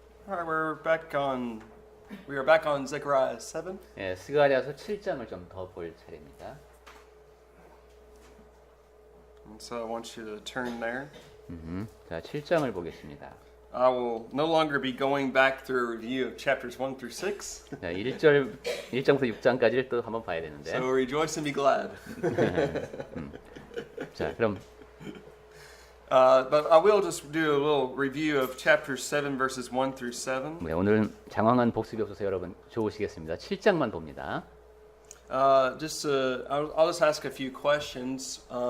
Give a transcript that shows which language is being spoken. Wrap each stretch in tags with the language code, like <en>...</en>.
<en>All right, we are back on Zechariah 7.</en> <ko>예, 스가랴서 7장을 좀 더 볼 차례입니다.</ko> <en>And so I want you to turn there.</en> <ko>자, 7장을 보겠습니다.</ko> <en>I will no longer be going back through a review of chapters 1 through 6.</en> <ko>자, 1장부터 6장까지를 또 한번 봐야 되는데.</ko> <en>So rejoice and be glad.</en> <ko>자, 그럼</ko> <en>But I will just do a little review of chapters 7 verses 1 through 7.</en> <ko>네, 오늘은 장황한 복습이 없어서 여러분 좋으시겠습니다. 7장만 봅니다.</ko> <en>I'll just ask a few questions.</en>